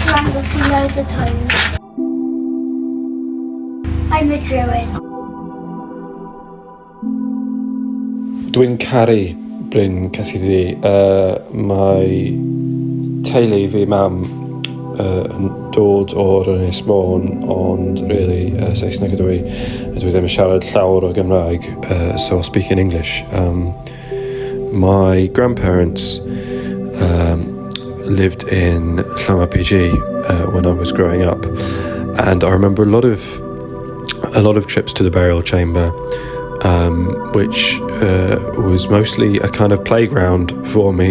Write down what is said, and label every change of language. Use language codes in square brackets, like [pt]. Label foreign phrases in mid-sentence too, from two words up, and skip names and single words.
[en] Anglesey loads of times. I'm a druid. [cy] Dwi'n caru Bryn Celli Ddu. Mae teulu fi mam yn dod o'r Ynys Môn, ond really Saesneg ydw i. Dwi ddim yn siarad llawer o Gymraeg, [en] so I'll speak in English. My grandparents lived in PG when I was growing up, and I remember a lot of trips to the burial chamber, which was mostly a kind of playground for me.